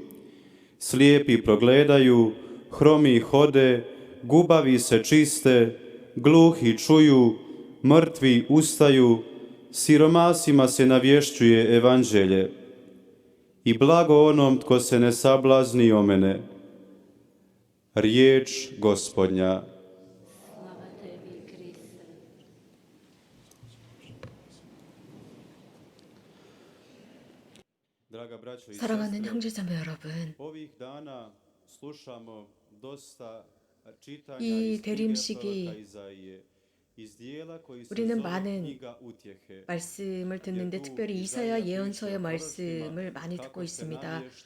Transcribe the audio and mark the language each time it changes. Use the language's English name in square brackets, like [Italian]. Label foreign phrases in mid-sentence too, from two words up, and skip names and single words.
[Croatian] Slijepi progledaju, hromi hode, gubavi se čiste, gluhi čuju, mrtvi ustaju, siromasima se navješćuje evanđelje. I blago onom tko se ne sablazni o mene. Riječ Gospodnja. [Korean] 사랑하는 형제자매 여러분, 이 대림식이 우리는 많은 말씀을 듣는데 특별히 이사야 예언서의 말씀을 많이 듣고 있습니다.